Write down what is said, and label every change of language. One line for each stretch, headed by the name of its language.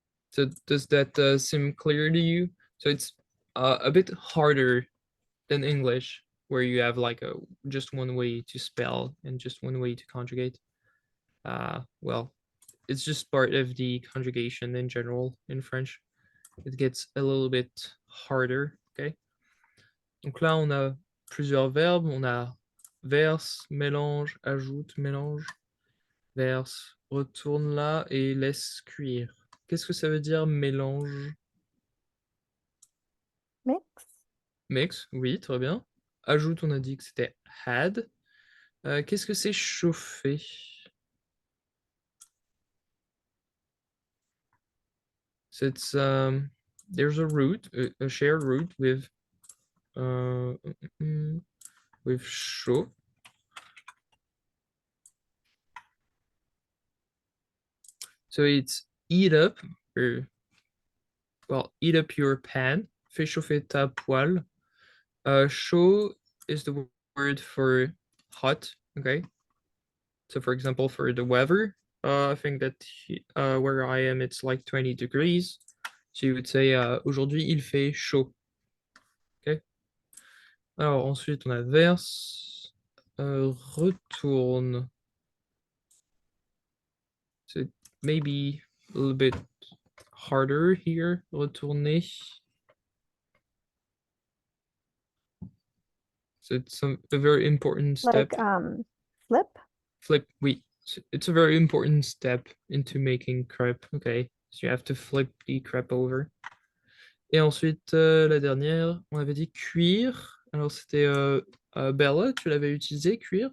English: So does that seem clear to you? So it's a bit harder than English, where you have like just one way to spell and just one way to conjugate. Well, it's just part of the conjugation in general in French. It gets a little bit harder, okay?
French: Donc là, on a plusieurs verbes. On a verse, mélange, ajoute, mélange, verse, retourne là et laisse cuire. Qu'est-ce que ça veut dire mélange?
English: Mix.
French: Mix, oui, très bien. Ajoute, on a dit que c'était had. Qu'est-ce que c'est chauffer?
English: So it's there's a root, a shared root with chaud. So it's eat up, or well, eat up your pan.
French: Fais chauffer ta poêle.
English: Chaud is the word for hot. Okay. So for example, for the weather, I think that where I am, it's like 20 degrees. So you would say
French: aujourd'hui il fait chaud. Okay. Alors ensuite on a verse, retourne.
English: So maybe a little bit harder here. Retourner. So it's a very important step. Like flip. Flip, oui. So it's a very important step into making crepe. Okay, so you have to flip the crepe over.
French: Et ensuite, la dernière, on avait dit cuire. Alors c'était Bella, tu l'avais utilisé, cuire.